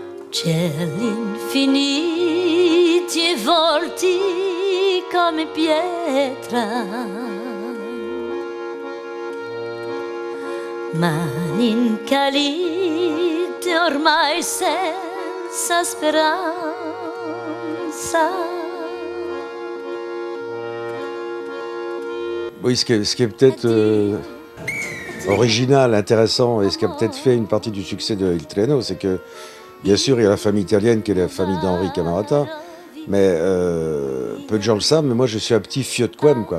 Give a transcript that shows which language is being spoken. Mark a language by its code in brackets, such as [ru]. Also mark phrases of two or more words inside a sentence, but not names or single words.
[it] cieli infiniti e volti come pietra, mani incalite ormai senza speranza. [fr] Oui, ce qui est peut-être original, intéressant, et ce qui a peut-être fait une partie du succès de Il Treno, c'est que, bien sûr, il y a la famille italienne qui est la famille d'Henri Camerata, mais peu de gens le savent, mais moi je suis un petit fieu de Quem, quoi.